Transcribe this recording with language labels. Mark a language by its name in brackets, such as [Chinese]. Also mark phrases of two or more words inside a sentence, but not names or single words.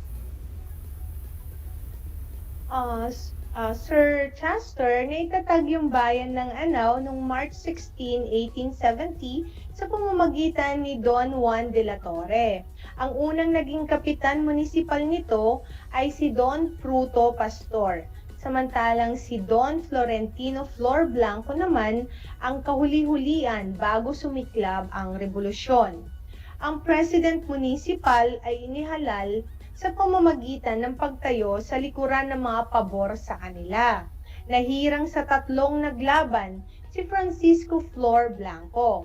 [Filipino] Sir Chester, naitatag yung bayan ng Anaw noong March 16, 1870 sa pamamagitan ni Don Juan de la Torre. Ang unang naging kapitan munisipal nito ay si Don Fruto Pastor. Samantalang si Don Florentino Flor Blanco naman ang kahuli-hulian bago sumiklab ang revolusyon. Ang president municipal ay inihalal sa pamamagitan ng pagtayo sa likuran ng mga pabor sa kanila. Nahirang sa tatlong naglaban si Francisco Flor Blanco.